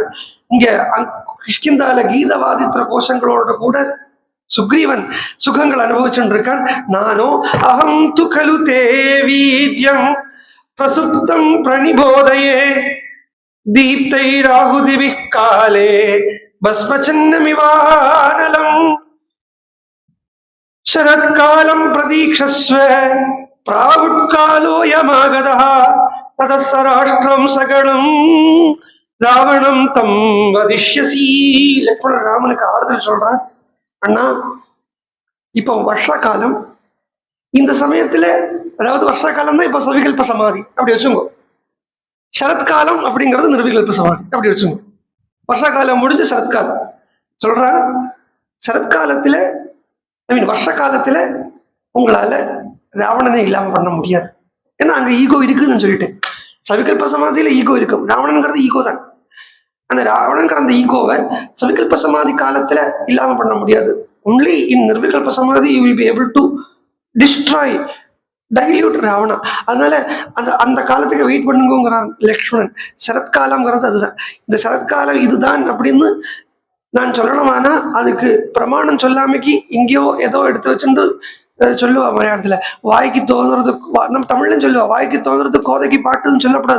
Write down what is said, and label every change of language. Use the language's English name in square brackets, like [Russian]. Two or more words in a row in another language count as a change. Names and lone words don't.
[Tamil] இங்க கிஷ்கிந்தால கீதவாதித்திர கோஷங்களோட கூட சுக்ரீவன் சுகங்கள் அனுபவிச்சுட்டு இருக்கான். [Sanskrit] नानो अहं तु खलु ते वीर्यं प्रसुप्तं प्रणिबोधये दीप्तै राहुतिवि काले भस्मच्छन्नमिवानलम् शरत्कालं प्रतीक्षस्व प्रावुत्कालोऽयमागतः ततः स राष्ट्रं सकलं रावणं तं वधिष्यसि. [Tamil] லக்ஷ்மணன் ராமனுக்கு ஆறுதல் சொல்றார், அண்ணா இப்போ வருஷ காலம், இந்த சமயத்துல அதாவது வருஷ காலம் தான் இப்ப சவிகல்ப சமாதி அப்படி வச்சுங்கோ, சரத்காலம் அப்படிங்கிறது நிர்விகல்ப சமாதி அப்படி வச்சுங்கோ. வருஷ காலம் முடிஞ்சு சரத்காலம் சொல்றார். சரத்காலத்துல வருஷ காலத்துல உங்களால ராவணனை இல்லாம பண்ண முடியாது, ஏன்னா அங்க ஈகோ இருக்குதுன்னு சொல்லிட்டு. சவிகல்ப சமாதியில ஈகோ இருக்கும், ராவணன்கிறது ஈகோ தான். அந்த ராவணன்கிற அந்த ஈகோவை சவிகல்ப சமாதி காலத்துல இல்லாம பண்ண முடியாது. [English] only in nirvikalpa samadhi you will be able to destroy dilute Ravana. [Tamil] அதனால அந்த காலத்துக்கு வெயிட் பண்ணுங்கிறான் லக்ஷ்மணன். சரத்காலம்ங்கிறது அதுதான், இந்த சரத்காலம் இதுதான் அப்படின்னு நான் சொல்லணுமானா அதுக்கு பிரமாணம் சொல்லாமைக்கு இங்கேயோ ஏதோ எடுத்து வச்சுட்டு சொல்லுவா மலையாளத்துல, வாய்க்கு தோணுறது நம்ம தமிழ்லயும் சொல்லுவா, வாய்க்கு தோணுறது கோதைக்கு பாட்டுன்னு சொல்லக்கூடாது.